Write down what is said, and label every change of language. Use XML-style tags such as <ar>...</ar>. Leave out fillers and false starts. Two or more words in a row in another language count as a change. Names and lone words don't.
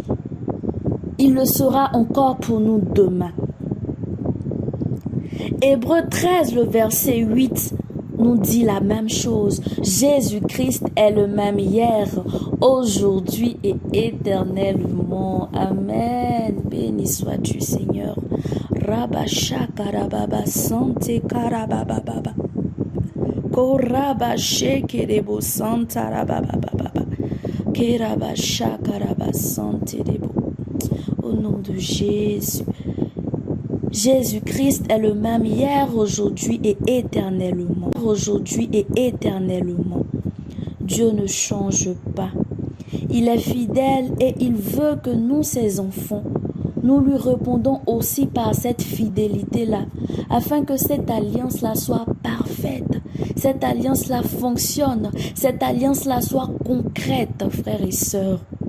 <fr>Il le sera encore pour nous demain. Hébreux 13, le verset 8 nous dit la même chose. Jésus-Christ est le même hier, aujourd'hui et éternellement. Amen. Béni sois-tu, Seigneur. Rabasha karababa sante karababa. Korabashe kerebo santa rababa. Kerabasha karaba sante debo. Au nom de Jésus. Jésus-Christ est le même hier, aujourd'hui et éternellement. Aujourd'hui et éternellement. Dieu ne change pas. Il est fidèle et il veut que nous, ses enfants, nous lui répondons aussi par cette fidélité-là, afin que cette alliance-là soit parfaite, cette alliance-là fonctionne, cette alliance-là soit concrète, frères et sœurs.</fr>